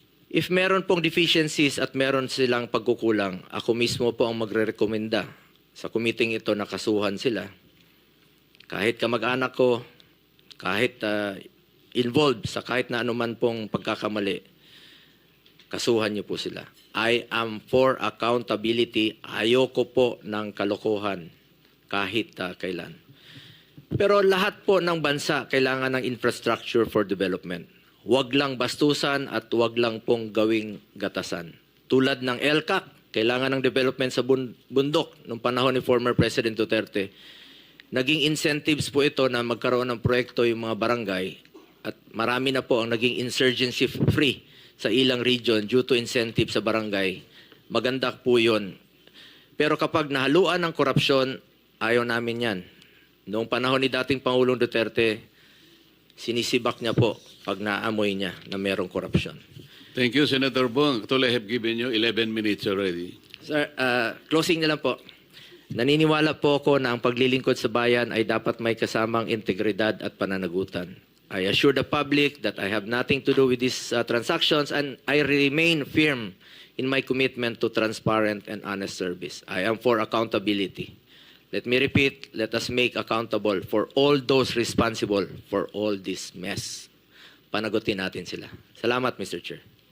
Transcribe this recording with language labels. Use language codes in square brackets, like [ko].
[tl] If meron pong deficiencies at meron silang pagkukulang, ako mismo po ang magre-rekomenda sa committee ito na kasuhan sila. Kahit kamag-anak ko, kahit involved sa kahit na anuman pong pagkakamali, kasuhan niyo po sila. [en] I am for accountability. [tl] Ayoko po ng kalokohan kahit kailan. Pero lahat po ng bansa kailangan ng infrastructure [en] for development. [tl] Huwag lang bastusan at huwag lang pong gawing gatasan. Tulad ng LCAC, kailangan ng development sa bundok nung panahon ni former President Duterte. Naging incentives po ito na magkaroon ng proyekto yung mga barangay at marami na po ang naging insurgency free sa ilang region [en] due to incentive [tl] sa barangay. Maganda po yun. Pero kapag nahaluan ng korupsyon, ayaw namin yan. Noong panahon ni dating Pangulong Duterte, sinisibak niya po pag naamoy niya na merong korupsyon. [en] Thank you, Senator Bong. Actually, I have given you 11 minutes already. [tl] Sir, closing na lang po. Naniniwala po ako na ang paglilingkod sa bayan ay dapat may kasamang integridad at pananagutan. [en] I assure the public that I have nothing to do with these transactions and I remain firm in my commitment to transparent and honest service. I am for accountability. Let me repeat, let us make accountable for all those responsible for all this mess. [tl] Panagutin natin sila. Salamat, [en] Mr. Chair.